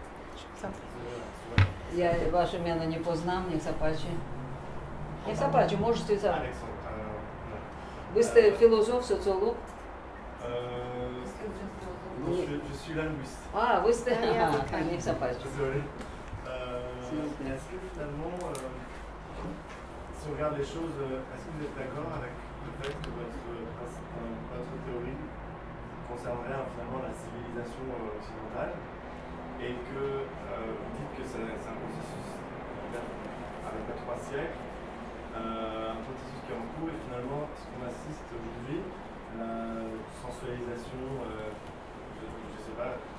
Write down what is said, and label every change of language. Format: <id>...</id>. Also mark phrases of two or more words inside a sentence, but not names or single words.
<sk>Ja vaše meno nepoznám, nech sa páči. Nech sa páči, môžete sa... Vy ste filozof, sociológ?</sk> <fr>Je suis linguiste.</fr> <sk>Ah, vy ste... Nech sa páči.</sk> <fr>Désolé. Est-ce que finalement, si on regarde les choses, est-ce que vous êtes d'accord avec le fait que votre théorie concernerait finalement la civilisation occidentale et que vous dites que c'est un processus avec 3 siècles, un processus qui est en cours et finalement ce qu'on assiste aujourd'hui, la sensualisation, je ne sais pas,</fr>